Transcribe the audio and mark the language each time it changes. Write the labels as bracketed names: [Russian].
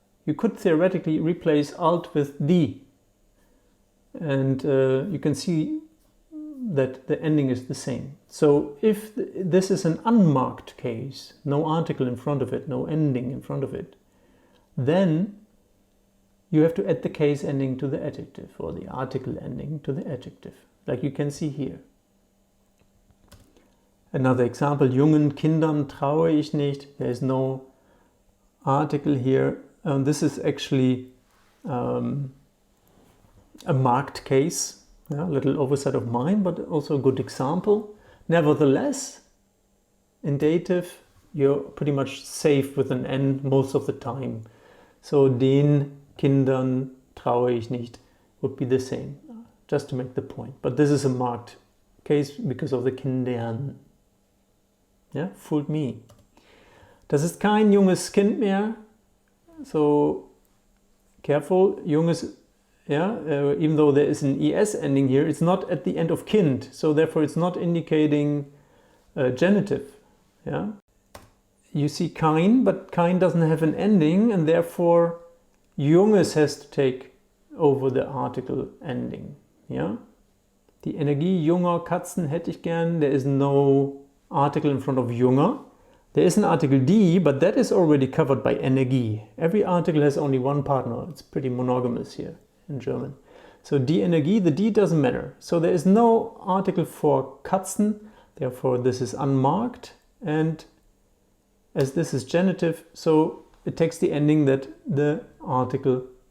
[English] You could theoretically replace alt with die. And you can see that the ending is the same. So if this is an unmarked case, no article in front of it, no ending in front of it, then you have to add the case ending to the adjective or the article ending to the adjective, like you can see here. [German] Another example, jungen Kindern traue ich nicht. [English] There is no article here. This is actually a marked case. Yeah, a little oversight of mine, but also a good example. Nevertheless, in dative, you're pretty much safe with an N most of the time. So den Kindern traue ich nicht would be the same, just to make the point. But this is a marked case because of the Kindern. Yeah, fooled me. [German] Das ist kein junges Kind mehr. [English] So careful, junges. Yeah, even though there is an es ending here, it's not at the end of kind, so therefore it's not indicating genitive. Yeah, you see kein, but kein doesn't have an ending, and therefore junges has to take over the article ending. [German] Yeah, die Energie junger Katzen hätte ich gern. [English] There is no article in front of junger. There is an article die, but that is already covered by Energie. Every article has only one partner. It's pretty monogamous here in German. So die Energie, the die doesn't matter. So there is no article for Katzen, therefore this is unmarked, and as this is genitive, so it takes the ending that the article